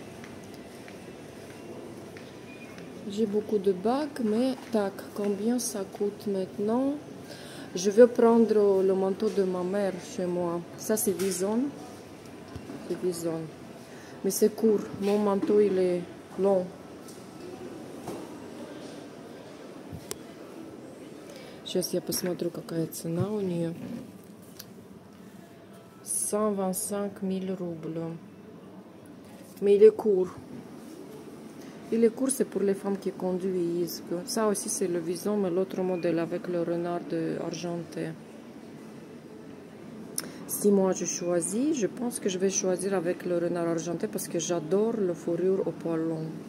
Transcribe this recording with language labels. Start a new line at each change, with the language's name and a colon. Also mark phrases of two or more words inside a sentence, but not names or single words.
French: Mais tac, combien ça coûte maintenant? Je veux prendre le manteau de ma mère chez moi. Ça, c'est Vison. Mais c'est court. Mon manteau, il est long.
Russian: Сейчас я посмотрю, какая цена у нее.
French: 125 000 roubles. Mais il est court. Il est court, c'est pour les femmes qui conduisent. Ça aussi, c'est le Vison, mais l'autre modèle avec le renard argenté. Si moi je choisis, je pense que je vais choisir avec le renard argenté parce que j'adore le fourrure au poil long.